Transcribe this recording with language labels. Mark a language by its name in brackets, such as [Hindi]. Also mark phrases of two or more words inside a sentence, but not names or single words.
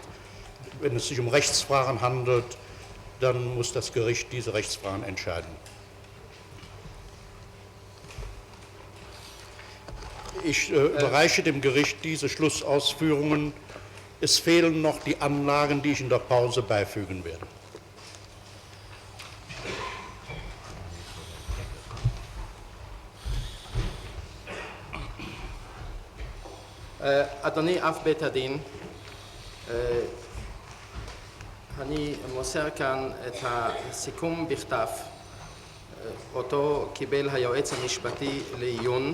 [German] Wenn es sich um Rechtsfragen handelt, dann muss das Gericht diese Rechtsfragen entscheiden. Ich überreiche dem Gericht diese Schlussausführungen. Es fehlen noch die Anlagen, die ich in der Pause beifügen werde. [Hebrew] אדוני אב בית הדין, אני מוסר כאן את הסיכום בכתב, אותו קיבל היועץ המשפטי לעיון.